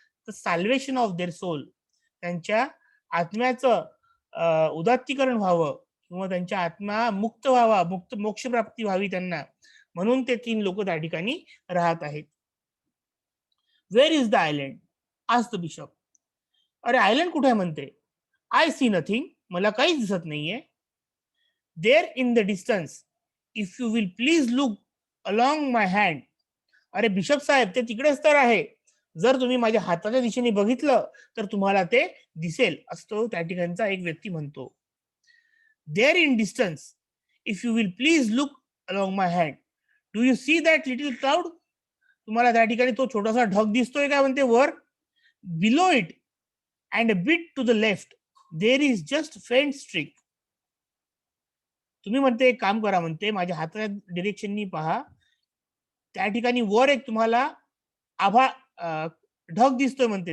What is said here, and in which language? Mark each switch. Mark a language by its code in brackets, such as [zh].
[en] The salvation of their soul. [mr] त्यांच्या आत्म्याचं उदात्तीकरण व्हावं किंवा त्यांच्या आत्मा मुक्त व्हावा, मोक्ष प्राप्ती व्हावी त्यांना, म्हणून ते 3 लोक त्या ठिकाणी राहत आहेत. [en] Where is the island? Ask the bishop. [mr] अरे आयलँड कुठे आहे म्हणते. [en] I see nothing. [mr] मला काहीच दिसत नाहीये. [en] There in the distance if you will please look along my hand. [mr] अरे बिशप साहेब ते तिकडेच तर आहे. जर तुम्ही माझ्या हाताच्या दिशेने बघितलं तर तुम्हाला ते दिसेल, असतो त्या ठिकाणचा एक व्यक्ती म्हणतो. [en] There in distance if you will please look along my hand do you see that little cloud. [mr] तुम्हाला त्या ठिकाणी तो छोटासा ढग दिसतोय का म्हणते वर. [en] Below it and a bit to the left there is just faint streak. [mr] तुम्ही म्हणते एक काम करा म्हणते, माझ्या हाताच्या डिरेक्शननी पहा, त्या ठिकाणी वर एक तुम्हाला आभा ढग दिसतोय म्हणते.